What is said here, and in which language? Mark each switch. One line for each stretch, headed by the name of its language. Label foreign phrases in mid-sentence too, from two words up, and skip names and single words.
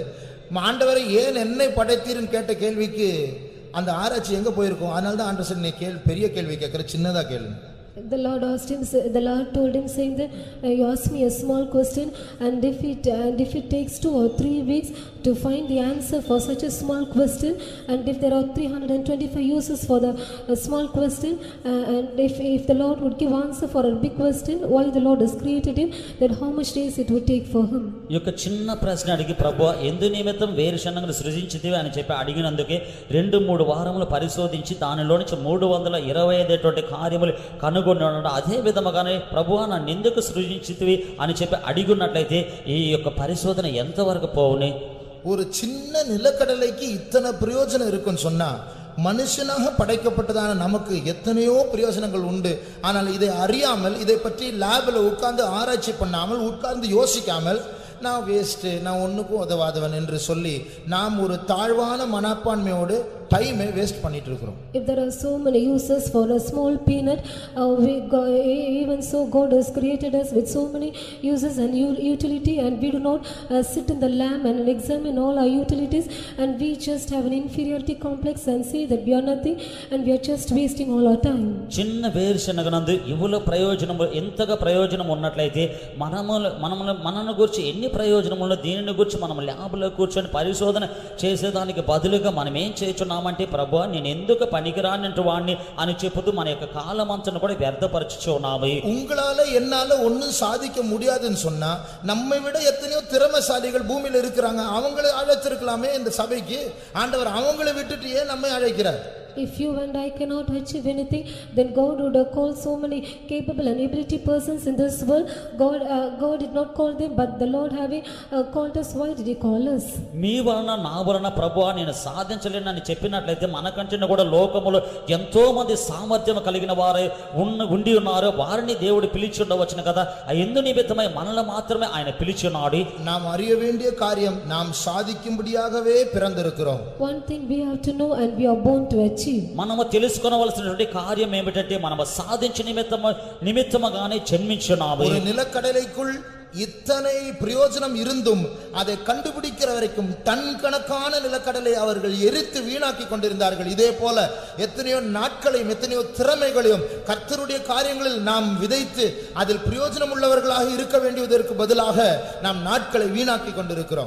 Tamil: ஆண்டவரை ஏன் என்னை படைத்தீர்னு கேட்ட கேள்விக்கு அந்த ஆராய்ச்சி எங்க போயிருக்கும்? அதனால தான் ஆண்டவர் நீ பெரிய கேள்வி கேட்கற, சின்னதா கேள்வி.
English: The Lord asked him, the Lord told him saying that you ask me a small question, and if it takes 2 or 3 weeks to find the answer for such a small question, and if there are 325 uses for the small question, and if the Lord would give answer for a big question, why the Lord has created him, then how much days it would take for him?
Telugu: యొక్క చిన్న ప్రశ్న అడిగి ప్రభువా ఎందు నిమిత్తం వేరుశనగను సృజించితివి అని చెప్పి అడిగినందుకే 2-3 వారములు పరిశోధించి దానిలో నుంచి 325 కార్యములు కనుగొన్నాడు. అదే విధముగానే ప్రభువా నన్ను ఎందుకు సృజించితివి అని చెప్పి అడిగినట్లయితే ఈ యొక్క పరిశోధన ఎంతవరకు పోవునే?
Tamil: ஒரு சின்ன நிலக்கடலைக்கு இத்தனை பிரயோஜனம் இருக்குன்னு சொன்னா மனுஷனாக படைக்கப்பட்டதான நமக்கு எத்தனையோ பிரயோஜனங்கள் உண்டு. ஆனால் இதை அறியாமல், இதை பற்றி லேபில் உட்கார்ந்து ஆராய்ச்சி பண்ணாமல், உட்கார்ந்து யோசிக்காமல் நான் வேஸ்ட்டு, நான் ஒன்றுக்கும் உதவாதவன் என்று சொல்லி நாம் ஒரு தாழ்வான மனப்பான்மையோடு
English: time waste
Tamil: பண்ணிட்டு இருக்கிறோம்.
English: If there are so many uses for a small peanut, even so God has created us with so many uses and utility, and we do not sit in the lamb and examine all our utilities, and we just have an inferiority complex and say that we are nothing and we are just wasting all our time.
Telugu: చిన్న వేరుశనగనందు ఇవుల ప్రయోజనం ఎంతగా ప్రయోజనం ఉన్నట్లయితే మనను గురించి ఎన్ని ప్రయోజనములు, దీనిని గురించి మనం ల్యాబ్లో కూర్చొని పరిశోధన చేసేదానికి బదులుగా మనం ఏం చేస్తున్నాం అంటే ప్రభువా నేను ఎందుకు పనికిరానంటు వాడిని అని చెప్పుతూ మన యొక్క కాలమంతను కూడా వ్యర్థపరచుచున్నాము.
Tamil: உங்களால என்னால ஒன்னும் சாதிக்க முடியாதுன்னு சொன்னா நம்மை விட எத்தனையோ திறமைசாலிகள் பூமியில இருக்கிறாங்க. அவங்களை அழைச்சிருக்கலாமே இந்த சபைக்கு. ஆண்டவர் அவங்களை விட்டுட்டு ஏன் நம்மை அழைக்கிறார்?
English: If you and I cannot achieve anything, then God would have called so many capable and ability persons in this world. God did not call them, but the Lord having called us. Why did he call us?
Telugu: మీ వలన నా వలన ప్రభువా నేను సాధించలేనని చెప్పినట్లయితే మనకంటే కూడా లోకములో ఎంతో మంది సామర్థ్యం కలిగిన వారు ఉండి ఉన్నారు. వారిని దేవుడు పిలిచి ఉండవచ్చును కదా. ఎందు నిమిత్తమై మనల్ని మాత్రమే ఆయన పిలిచి ఉన్నాడు.
Tamil: நாம் அறிய வேண்டிய காரியம் நாம் சாதிக்கும்படியாகவே பிறந்திருக்கிறோம்.
English: One thing we have to know, and we are born to achieve.
Telugu: మనము తెలుసుకోవలసినటువంటి కార్యం ఏమిటంటే మనము సాధించే నిమిత్తముగానే జన్మించున్నాము.
Tamil: ஒரு நிலக்கடலைக்குள் இத்தனை பிரயோஜனம் இருந்தும் அதை கண்டுபிடிக்கிற வரைக்கும் டன் கணக்கான நிலக்கடலை அவர்கள் எரித்து வீணாக்கி கொண்டிருந்தார்கள். இதே போல எத்தனையோ நாட்களையும் எத்தனையோ திறமைகளையும் கர்த்தருடைய காரியங்களில் நாம் விதைத்து அதில் பிரயோஜனம் உள்ளவர்களாக இருக்க வேண்டியதற்கு பதிலாக நாம் நாட்களை வீணாக்கி கொண்டிருக்கிறோம்.